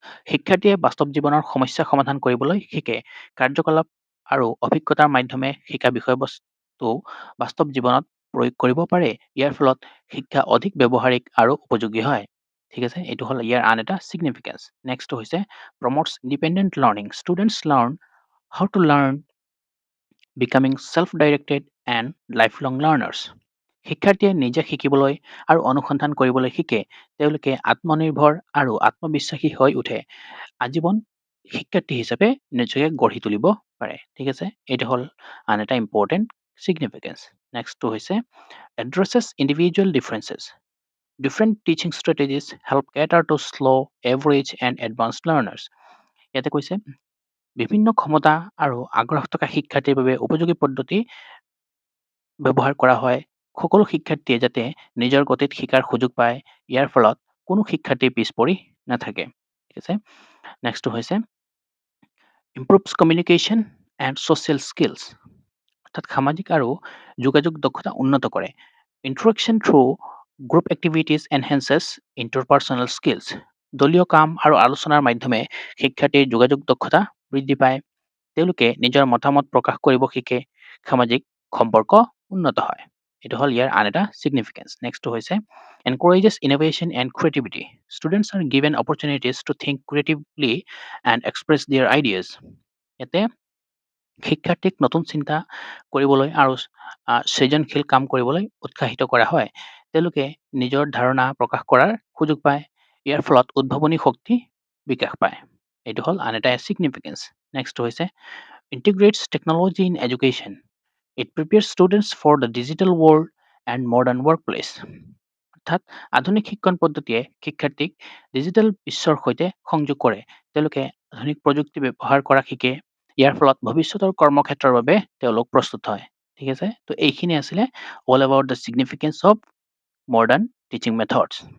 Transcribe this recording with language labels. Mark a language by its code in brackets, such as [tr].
[as] শিক্ষাৰ্থীয়ে বাস্তৱ জীৱনৰ সমস্যা সমাধান কৰিবলৈ শিকে। কাৰ্যকলাপ আৰু অভিজ্ঞতাৰ মাধ্যমে শিকা বিষয়বস্তু বাস্তৱ জীৱনত প্ৰয়োগ কৰিব পাৰে। ইয়াৰ ফলত শিক্ষা অধিক ব্যৱহাৰিক আৰু উপযোগী হয়। ঠিক আছে, এইটো হ'ল ইয়াৰ আন এটা ছিগনিফিকেঞ্চ। নেক্সট হৈছে [en] promotes independent learning. Students learn how to learn, becoming self-directed and lifelong learners. [as] শিক্ষাৰ্থীয়ে নিজে শিকিবলৈ আৰু অনুসন্ধান কৰিবলৈ শিকে। তেওঁলোকে আত্মনিৰ্ভৰ আৰু আত্মবিশ্বাসী হৈ উঠে। আজীৱন শিক্ষাৰ্থী হিচাপে নিজকে গঢ়ি তুলিব পাৰে। ঠিক আছে, এইটো হ'ল আন এটা ইম্পৰ্টেণ্ট ছিগনিফিকেঞ্চ। নেক্সটটো হৈছে [en] addresses individual differences. Different teaching strategies help cater to slow, average, and advanced learners. [as] ইয়াতে কৈছে বিভিন্ন ক্ষমতা আৰু আগ্ৰহ থকা শিক্ষাৰ্থীৰ বাবে উপযোগী পদ্ধতি ব্যৱহাৰ কৰা হয়। সকলো শিক্ষাৰ্থীয়ে যাতে নিজৰ গতিত শিকাৰ সুযোগ পায়, ইয়াৰ ফলত কোনো শিক্ষাৰ্থী পিছ পৰি নাথাকে। ঠিক আছে, নেক্সটটো হৈছে [en] improves communication and social skills. [as] অৰ্থাৎ সামাজিক আৰু যোগাযোগ দক্ষতা উন্নত কৰে। [en] Interaction through group activities enhances interpersonal skills. [as] দলীয় কাম আৰু আলোচনাৰ মাধ্যমে শিক্ষাৰ্থীৰ যোগাযোগ দক্ষতা বৃদ্ধি পায়। তেওঁলোকে নিজৰ মতামত প্ৰকাশ কৰিব শিকে। সামাজিক সম্পৰ্ক উন্নত হয়। এইটো হ'ল ইয়াৰ আন এটা ছিগনিফিকেঞ্চ। নেক্সটটো হৈছে [en] encourages innovation and creativity. Students are given opportunities to think creatively and express their ideas. [as] ইয়াতে শিক্ষাৰ্থীক নতুন চিন্তা কৰিবলৈ আৰু সৃজনশীল কাম কৰিবলৈ উৎসাহিত কৰা হয়। তেওঁলোকে নিজৰ ধাৰণা প্ৰকাশ কৰাৰ সুযোগ পায়। ইয়াৰ ফলত উদ্ভাৱনী শক্তি বিকাশ পায়। এইটো হ'ল আন এটা ছিগনিফিকেঞ্চ। নেক্সট হৈছে [en] integrates technology in education. It prepares students for the digital world and modern workplace. [as] অৰ্থাৎ আধুনিক শিক্ষণ পদ্ধতিয়ে শিক্ষাৰ্থীক ডিজিটেল বিশ্বৰ সৈতে সংযোগ কৰে। তেওঁলোকে আধুনিক প্ৰযুক্তি ব্যৱহাৰ কৰা শিকে। ইয়াৰ ফলত ভৱিষ্যতৰ কৰ্মক্ষেত্ৰৰ বাবে তেওঁলোক প্ৰস্তুত হয়। ঠিক আছে? তো এইখিনি আছিলে [en] All about the significance of modern teaching methods.